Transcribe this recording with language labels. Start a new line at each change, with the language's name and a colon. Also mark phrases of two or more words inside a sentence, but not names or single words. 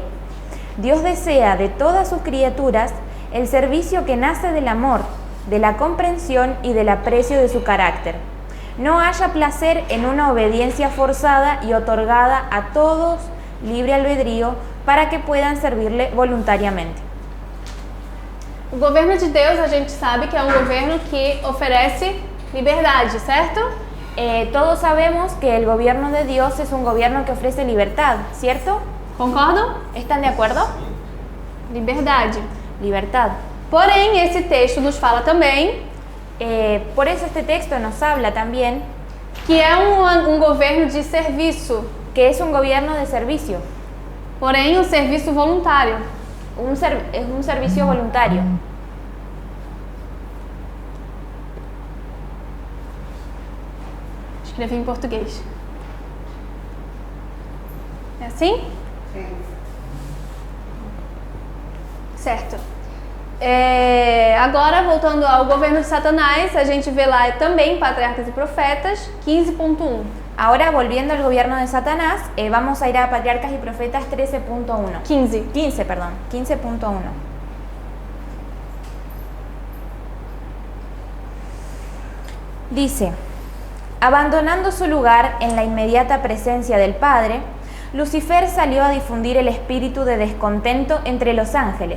Spanish: Dios desea de todas sus criaturas el servicio que nace del amor, de la comprensión y del aprecio de su carácter. No haya placer en una obediencia forzada y otorgada a todos libre albedrío para que puedan servirle voluntariamente.
Portuguese: O governo de Deus, a gente sabe que é um governo que oferece liberdade, certo?
Spanish: Todos sabemos que el gobierno de Dios es un gobierno que ofrece libertad, ¿cierto?
Portuguese: Concordam?
Spanish: ¿Están de acuerdo?
Portuguese: Liberdade.
Spanish: Libertad.
Portuguese: Porém, esse texto nos fala também
Spanish: Por eso este texto nos habla también
Portuguese: que é um governo de serviço,
Spanish: que es un gobierno de servicio,
Portuguese: porém um serviço voluntário.
Spanish: es un servicio voluntario.
Portuguese: Escrevi em português. É assim? Sim. Certo. Agora, voltando ao governo de Satanás, a gente vê lá também Patriarcas e Profetas 15.1.
Spanish: Ahora, volviendo al gobierno de Satanás, vamos a ir a Patriarcas y Profetas 13.1. 15, perdón, 15.1. Dice: abandonando su lugar en la inmediata presencia del Padre, Lucifer salió a difundir el espíritu de descontento entre los ángeles.